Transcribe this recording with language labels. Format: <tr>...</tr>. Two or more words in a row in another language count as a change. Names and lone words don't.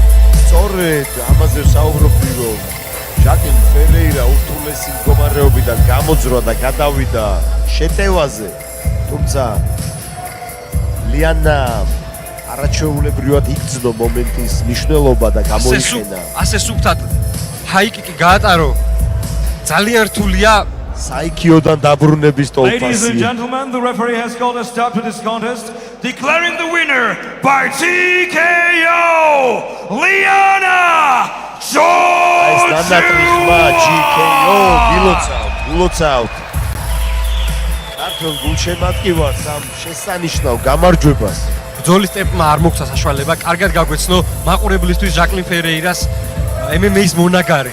<ka>სწორედ ამაზე ვსაუბრობდი რომ ჟაკლინ ფერეირა ურთულესი მდგომარეობიდან გამოძრვა და გადავიდა შეტევაზე. თუმცა ლიანა არაჩვეულებრივად იგრძნო მომენტის მნიშვნელობა და გამოიყენა. ასე სუფთად ჰაიკიკი გაატარო. ძალიან რთულია საიქიოდან დაბრუნების</ka> <en>Ladies and</en> <ka>ტოლფასი.</ka> <en>gentlemen, the referee has called a stop to this contest, declaring the winner by TKO, Liana</en> <ka>ნანატრიხმა GKO გილოცავთ. ქართულ გულშემატკივარს ამ შესანიშნავ გამარჯვებას. ბრძოლის ტემპმა არ მოგცა საშუალება. კარგად გაგვეცნო მაყურებლისთვის ჟაკლინ ფერეირას MMA-ის მონაგარი.</ka>